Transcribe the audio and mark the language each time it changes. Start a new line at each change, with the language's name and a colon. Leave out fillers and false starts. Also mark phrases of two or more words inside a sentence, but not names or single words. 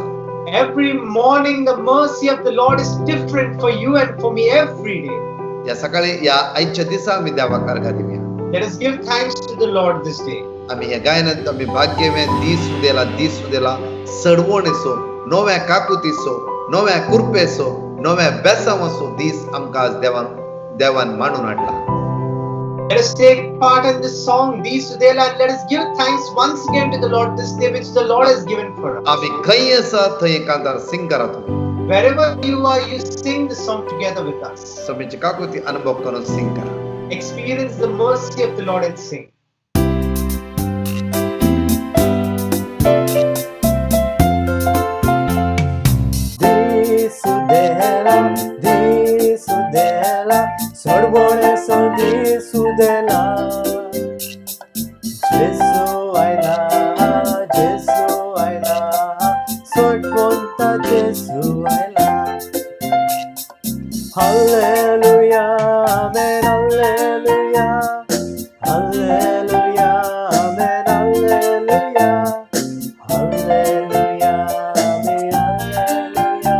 English: Every morning the mercy of the Lord is different for you and for me every day.
Konkani: या सकाळी या आयच्या दिसा आमी देवाक अर्घा दिवया.
English: Let us give thanks to the Lord this day.
Konkani: आमी ह्या गायनांत आमी भाग्यमे दीस उदेला सडवणेचो नव्या काकुतीचो नव्या कुरपेचो नव्या बेसावाचो दीस आमकां आज देवान मांडून हाडला.
English: Let us take part in this song, Dee Sudela, and let us give thanks once again to the Lord this day which the Lord has given for us.
Konkani: आमी खंय आसा थंय एकांतार सिंग करा तुम्ही.
English: Wherever you are, you sing the song together with us.
Konkani: तुमची काकुती अनुभव करून सिंग करा.
English: Experience the mercy of the Lord and sing.
Konkani: Dee Sudela, sorbone so Dee Sudela. Jesu aila, sort ponta Jesu aila.
English: Hallelujah, amen, hallelujah, hallelujah, amen, hallelujah, hallelujah, amen, hallelujah.